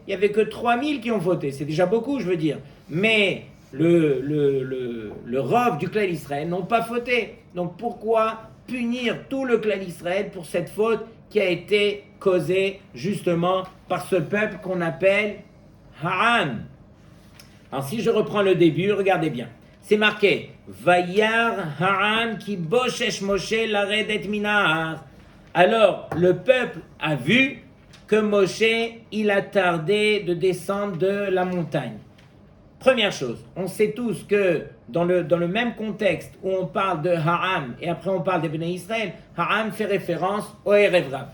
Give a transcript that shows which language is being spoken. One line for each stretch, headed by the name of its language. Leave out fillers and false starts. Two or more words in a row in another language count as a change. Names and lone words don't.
French: Il n'y avait que 3000 qui ont fauté, c'est déjà beaucoup je veux dire. Mais le rov du clan d'Israël n'ont pas fauté. Donc pourquoi punir tout le clan d'Israël pour cette faute qui a été causée justement par ce peuple qu'on appelle Ha'am? Alors si je reprends le début, regardez bien. C'est marqué
Hebrew: וירא העם כי בשש משה לרדת מן ההר.
French: Alors le peuple a vu que Moshe il a tardé de descendre de la montagne. Première chose, on sait tous que dans le même contexte où on parle de Ha'am et après on parle des
Hebrew: בני ישראל,
French: Ha'am fait référence au
Hebrew: ערב רב.